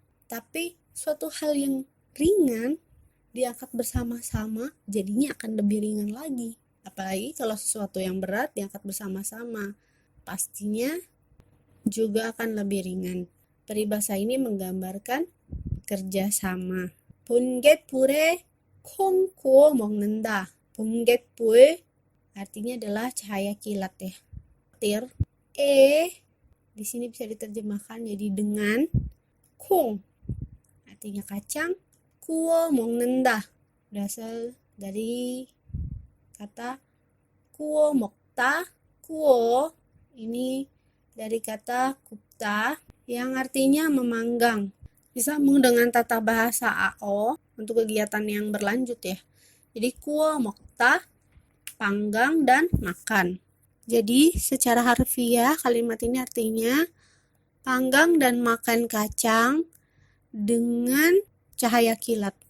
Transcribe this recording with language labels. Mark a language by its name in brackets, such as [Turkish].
[Indonesian] Tapi suatu hal yang ringan diangkat bersama-sama jadinya akan lebih ringan lagi. Apalagi kalau sesuatu yang berat diangkat bersama-sama, pastinya juga akan lebih ringan. Peribahasa ini menggambarkan kerjasama. [Korean] 번갯불에 콩 구워 먹는다. [Indonesian] 번갯불 artinya adalah cahaya kilat ya. Petir. Di sini bisa diterjemahkan jadi dengan. 콩 artinya kacang. [Korean] 구워 먹는다 [Indonesian] berasal dari kata [Korean] 구워 먹다. [Indonesian] 구워 ini dari kata kupta yang artinya memanggang. Disambung dengan tata bahasa AO untuk kegiatan yang berlanjut ya. Jadi kuo mokta, panggang dan makan. Jadi secara harfiah kalimat ini artinya panggang dan makan kacang dengan cahaya kilat.